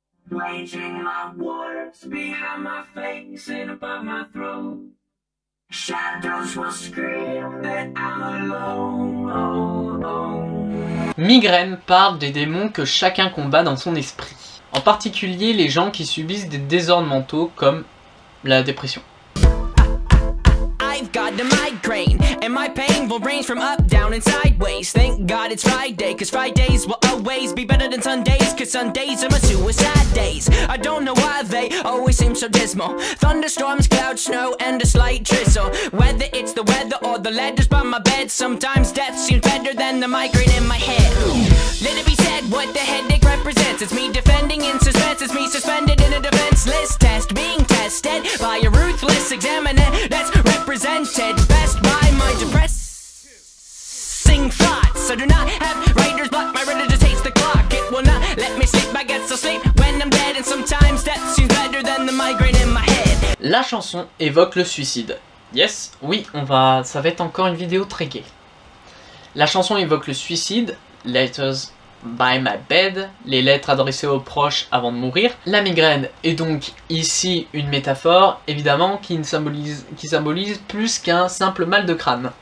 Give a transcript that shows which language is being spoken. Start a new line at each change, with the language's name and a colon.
English: Waging my wars behind my face and above my throat. Shadows will scream that I'm alone.
French: Migraine parle des démons que chacun combat dans son esprit. En particulier les gens qui subissent des désordres mentaux comme la dépression.
English: I've got a migraine, and my pain will range from up, down, and sideways. Thank God it's Friday, cause Fridays will always be better than Sundays, cause Sundays are my suicide days. I don't know why they always seem so dismal. Thunderstorms, clouds, snow, and a slight drizzle. Whether it's the weather or the letters by my bed, sometimes death seems better than the migraine in my head. Let it be said what the headache represents. It's me defending in suspense, it's me suspended in a defenseless test, being tested by a ruthless examiner that's represented best by my depressing thoughts. I do not have writer's block, my writer just hates the clock. It will not let me sleep, I get so sleep when I'm dead. And sometimes death seems better than the migraine in my head.
French: La chanson évoque le suicide. Yes, oui, ça va être encore une vidéo très gaie. La chanson évoque le suicide,
English: Letters by my bed,
French: les lettres adressées aux proches avant de mourir. La migraine est donc ici une métaphore, évidemment, qui symbolise plus qu'un simple mal de crâne.